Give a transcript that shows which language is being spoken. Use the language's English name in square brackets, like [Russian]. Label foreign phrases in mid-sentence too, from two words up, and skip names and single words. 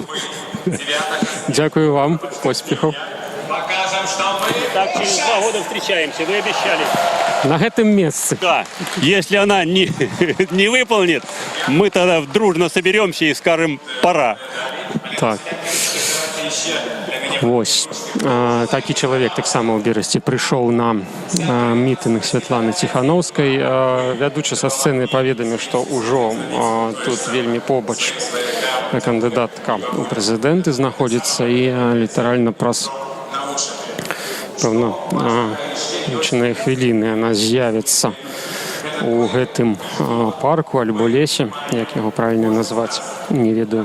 [Ukrainian] Дякую вам. Успехов. [Russian] Так, через 2 года встречаемся, вы обещали. [Belarusian] На гэтым месте. [Russian] Да. Если она не выполнит, мы тогда дружно соберемся и скажем «пора». Так. [Ukrainian] Ось. [Belarusian] Такі чалавек таксама ў Берасці прыйшоў на мітынг Святланы Ціханаўскай. Вядучы са сцэны паведаміў, што ўжо тут вельмі побач кандыдатка ў прэзідэнты знаходзіцца і літаральна праз пэўна лічаныя хвіліны яна з'явіцца у гэтым парку альбо лесе, як яго правільна назваць, не ведаю.